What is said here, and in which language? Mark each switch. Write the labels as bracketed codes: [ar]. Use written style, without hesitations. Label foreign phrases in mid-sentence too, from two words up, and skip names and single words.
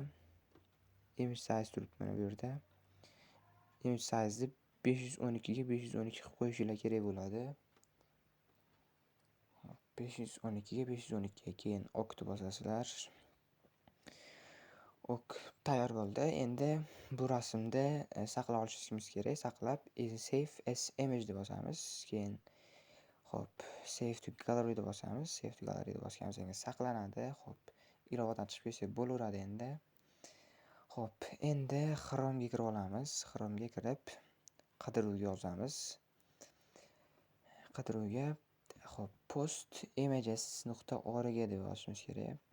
[en] Image size [uz] turibdi mana bu yerda. [en] Image size'ni [uz] 512 ga 512 qilib qo'yishingiz kerak bo'ladi. 512 ga 512 ga keyin okni bosasizlar. Ok tayyor bo'ldi. Endi bu rasmni saqlab olishimiz kerak. Saqlab [en] save as image [uz] deb bosamiz. Keyin xo'p, [en] save to gallery [uz] deb bosamiz. [en] Save to gallery [uz] deb bosganimizdan keyin saqlanadi. Xo'p, ilovadan chiqib ketsak bo'laveradi endi. Xo'p, endi Chrome'ga kirib olamiz. Chrome'ga kirib qidiruvga yozamiz. Qidiruvga xo'p, postimages.org deb yozishimiz kerak.